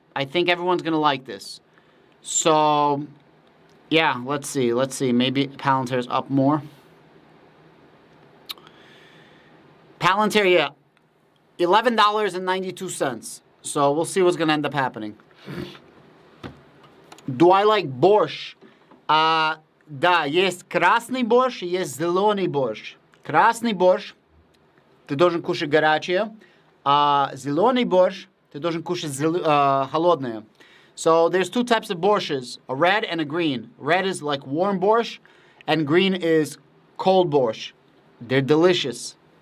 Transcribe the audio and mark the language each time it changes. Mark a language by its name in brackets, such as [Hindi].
[English] I think everyone's going to like this. So... yeah, let's see. Maybe Palantir's up more. Palantir, yeah, $11.92. So we'll see what's going to end up happening. Do I like borscht? [Russian] Да, есть красный борщ, есть зеленый борщ. Красный борщ ты должен кушать горячее, а зеленый борщ Ты должен кушать холодное. [English] So there's two types of borsches, a red and a green. Red is like warm borscht, and green is cold borscht. They're delicious.